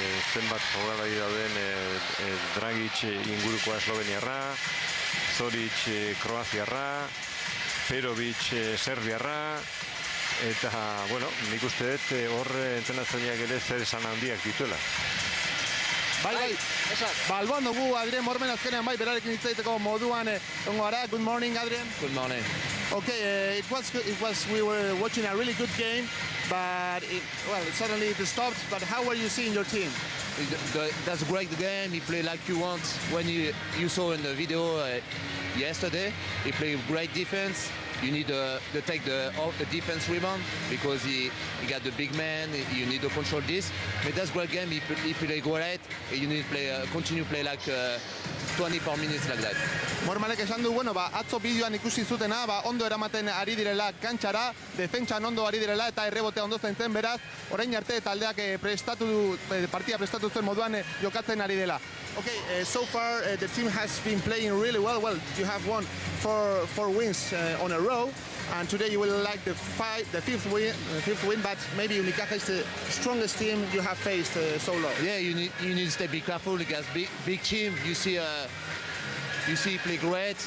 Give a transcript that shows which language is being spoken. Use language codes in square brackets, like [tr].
[eu] zenbat jokalari dauden Dragic ingurukoa esloveniarra, Zoric kroaziarra, Perovic serbiarra, eta, nik uste dut hor entrenatzaileak ere zer esan handiak dituela. Bai, alboan dugu Adrien Moerman azkenean bai, berarekin hitz egiteko moduan ongo gara. [en] Good morning, Adrien. Good morning. Okay, we were watching a really good game, but suddenly it stopped. But how were you seeing your team? That's a great game. He played like you want. When you saw in the video yesterday, he played great defense. You need to take the defense rebound because he got the big man. You need to control this. But that's a great game. He played great. You need to continue play like 24 minutes like that. [eu] Moermanek esan du, atzo bideoan ikusi zutena, ondo eramaten ari direla kantxara, defentsan ondo ari direla eta errebotea ondo zaintzen, beraz, orain arte taldeak partida prestatu zen moduan jokatzen ari dela. [en] Okay, so far the team has been playing really well. Well, you have won four wins on a row, and today you will like the fifth win, but maybe Unicaja is the strongest team you have faced so long. Yeah, you need to stay be careful because big team. You see play great.